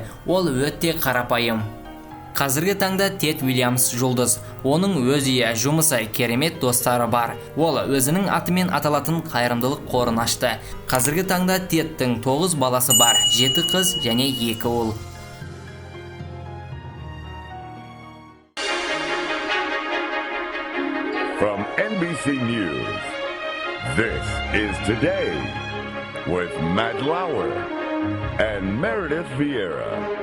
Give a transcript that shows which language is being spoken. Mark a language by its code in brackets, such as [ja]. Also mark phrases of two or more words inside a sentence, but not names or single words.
[kk] Ол өте қарапайым. Қазіргі таңда Тед Уильямс жұлдыз. Оның өз үйі, жұмысы, керемет достары бар. Ол өзінің атымен аталатын қайырымдылық қорын ашты. Қазіргі таңда Тедтің 9 баласы бар, 7 қыз және 2 ұл. [en] From NBC News, this is Today with Matt Lauer and Meredith Vieira.